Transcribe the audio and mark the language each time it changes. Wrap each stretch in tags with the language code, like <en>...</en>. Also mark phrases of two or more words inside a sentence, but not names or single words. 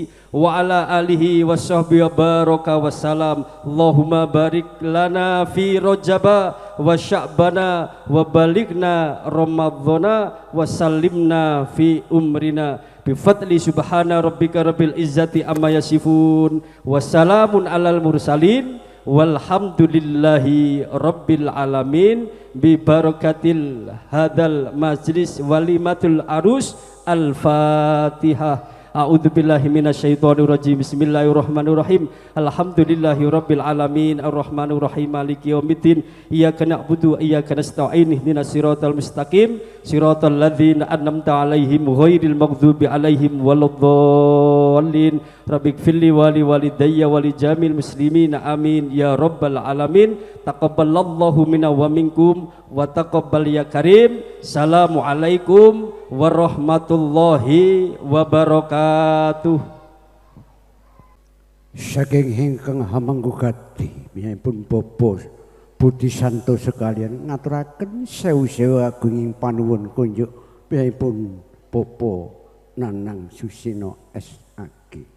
<ar>وعلى آله وصحبه وبارك وسلام اللهم بارك لنا في رجب وشعبنا وبلغنا رمضان وسلمنا في أمرنا بفضل سبحان ربك رب العزة أما يصفون وسلام على المرسلين والحمد لله رب العالمين ببركة هذا المجلس وليمة العرس الفاتحة. أعوذ بالله من الشيطان الرجيم. بسم الله الرحمن الرحيم. الحمد لله رب العالمين الرحمن الرحيم مالك يوم الدين. إياك نعبد وإياك نستعين اهدنا الصراط المستقيم صراط الذين أنعمت عليهم غير المغضوب عليهم ولا الضالين. رب اغفر لي ولوالدي ولجميع المسلمين آمين يا رب العالمين. تقبل الله منا ومنكم وتقبل يا كريم. السلام عليكم ورحمة الله وبركاته.</ar> <jv>Saking ingkang hamanggugati pun Bapak Budi Santo sekalian ngaturaken sewu-sewu agunging panuwun kunjuk pun Bapak Nanang Susino SAG.</jv>